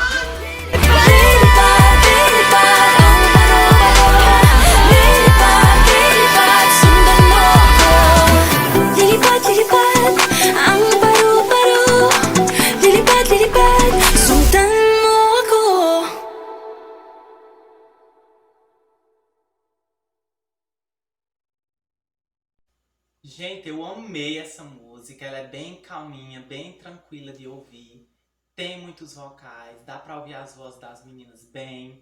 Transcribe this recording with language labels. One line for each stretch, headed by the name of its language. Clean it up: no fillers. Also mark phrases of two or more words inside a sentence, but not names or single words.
Filipino: Lilipad, lilipad, ang paro-paro. Lilipad, lilipad, sundan mo ako. Lilipad, lilipad, ang paro-paro. Lilipad, lilipad, sundan mo ako.
Portuguese: Gente, eu amei essa música, ela é bem calminha, bem tranquila de ouvir. Tem muitos vocais, dá pra ouvir as vozes das meninas bem.